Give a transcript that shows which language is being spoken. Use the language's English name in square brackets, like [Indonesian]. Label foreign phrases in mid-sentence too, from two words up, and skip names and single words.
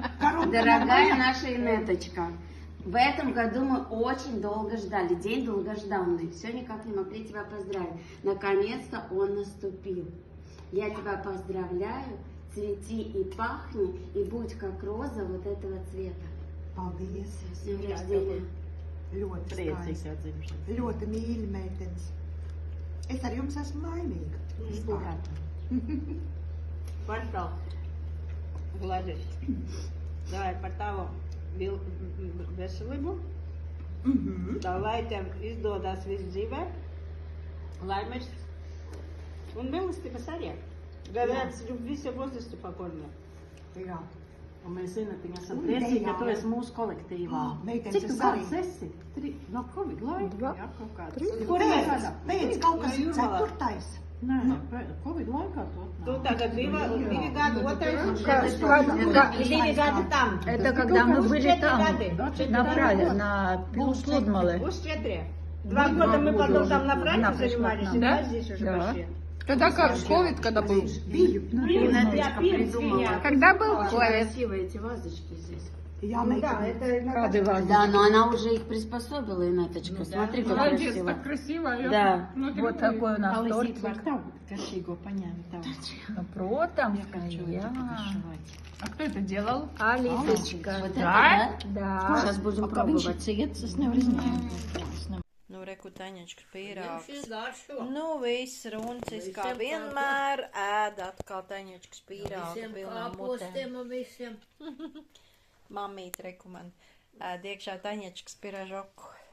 [Russian] Дорогая наша Инеточка, в этом году мы очень долго ждали. День долгожданный. Все никак не могли тебя поздравить. Наконец-то он наступил. Я тебя поздравляю. Цвети и пахни, и будь как роза вот этого цвета. [Latvian] Paldies. [Russian] С днем рождения. [Latvian] Ļoti skaisti. Ļoti mīļi meitenes. Es ar jums esmu laimīga. Vispār. Pārstāv, Vladis, davai par tavu veselību, tā lai tev izdodas viss dzīvē, laimes un mīlestības arī. Gadās visu [Russian] возрасту покорно. [Latvian] Jā. Un mēs Inetiņa esam Un priecīgi, ka tu Dejāna. esi mūsu kolektīvā. Meitenes, Cik tu es gads arī. esi? No Covid laika? Jā, kaut kāds. Pēc kaut kas ceturtais. Nē, Covid laikā to Tu atnāk. tagad divi gadi otrais. Divi gadi tam. [Russian] Это когда мы были там, [Latvian] Gadi. [Russian] на праве, на Пилслудмале. Уж 4. 2 года мы потом там на фронте занимались, и Да? здесь уже Да. пошли. Тогда как? Ковид когда был? Инеточка придумала. Когда был Очень ковид? красивые эти вазочки здесь. [Latvian] Jā, [Russian] Ну да, [Latvian] meitenes. [Russian] это Да, но она уже их приспособила, Инеточка. Смотри, как Молодец, красиво. так красиво. Я Да. внутри Вот такой у нас Алисīt тортик. [Latvian] var tavu garšīgo paņemt. Tavu. [Russian] Ну, Протом, [Latvian] Jā. [Russian] А кто это делал? [Latvian] Alītečka. [Russian] Вот Да? это, Да. да? Сейчас будем [Latvian] Kā viņš ir [Russian] пробовать. [Latvian] ciets, es nevaru izņemt. Nu, reku taņečka pīrāgs. Nu, viss runcis kā vienmēr ēd atkal taņečkas pīrāgs pilnā mutē. Mamīt reku man ēd iekšā taņečkas piražoku.